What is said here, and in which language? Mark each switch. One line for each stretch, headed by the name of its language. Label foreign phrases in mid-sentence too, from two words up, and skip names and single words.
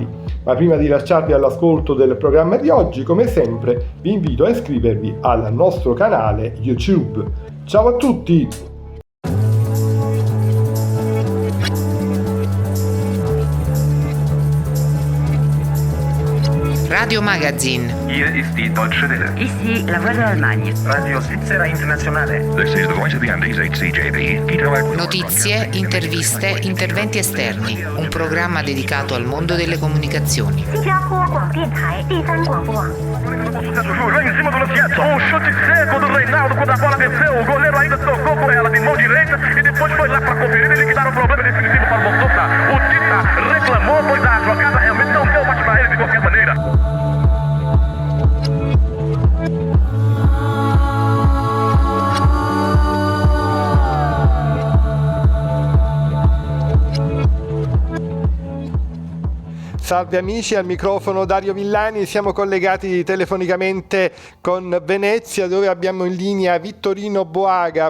Italian: Ma prima di lasciarvi all'ascolto del programma di oggi, come sempre, vi invito a iscrivervi al nostro canale YouTube. Ciao a tutti! Radio Magazine.
German: Hier ist die Deutsche Welle.
French: Ici la Voix de l'Allemagne.
Italian: Radio Svizzera Internazionale.
English: This is the voice of the Andes, HCJB.
Italian: Notizie, interviste, interventi esterni. Un programma dedicato al mondo delle comunicazioni. In cima dello schiaccio,
Portuguese: un chute seco del Reinaldo con la bola venceu, o goleiro ainda tocou com ela de mão direita e depois foi lá para conferir e liquidar o problema definitivo para o Montota. O Tita reclamou, pois a jogada realmente não deu mais para ele de qualquer maneira.
Italian: Salve amici, al microfono Dario Villani, siamo collegati telefonicamente con Venezia, dove abbiamo in linea Vittorino Boaga.